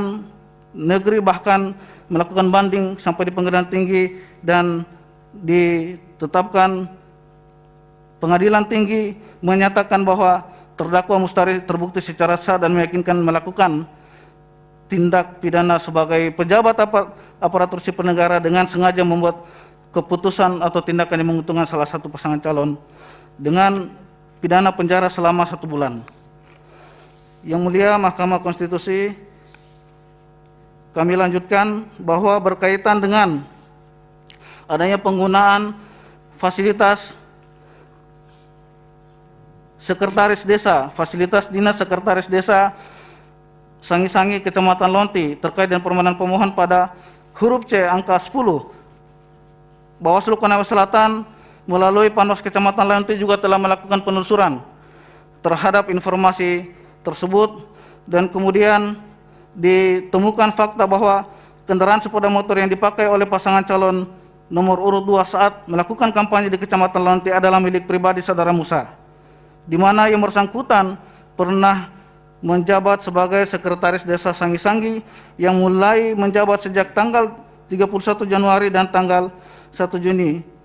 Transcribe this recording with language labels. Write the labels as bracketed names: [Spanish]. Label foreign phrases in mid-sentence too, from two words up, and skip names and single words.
[Indonesian] Pengadilan negeri, bahkan melakukan banding sampai di pengadilan tinggi, dan ditetapkan pengadilan tinggi menyatakan bahwa terdakwa Mustari terbukti secara sah dan meyakinkan melakukan tindak pidana sebagai pejabat aparatur sipil negara dengan sengaja membuat keputusan atau tindakan yang menguntungkan salah satu pasangan calon dengan pidana penjara selama 1 bulan. Yang mulia Mahkamah Konstitusi, kami lanjutkan bahwa berkaitan dengan adanya penggunaan fasilitas sekretaris desa, fasilitas dinas sekretaris desa Sangi-Sangi, Kecamatan Lonti, terkait dengan permohonan pemohon pada huruf C angka 10, Bawaslu Konawe Selatan melalui Panwas Kecamatan Lonti juga telah melakukan penelusuran terhadap informasi tersebut, dan kemudian ditemukan fakta bahwa kendaraan sepeda motor yang dipakai oleh pasangan calon nomor urut 2 saat melakukan kampanye di Kecamatan Lonti adalah milik pribadi saudara Musa, di mana yang bersangkutan pernah menjabat sebagai sekretaris desa Sangi-Sangi yang mulai menjabat sejak tanggal 31 Januari dan tanggal 1 Juni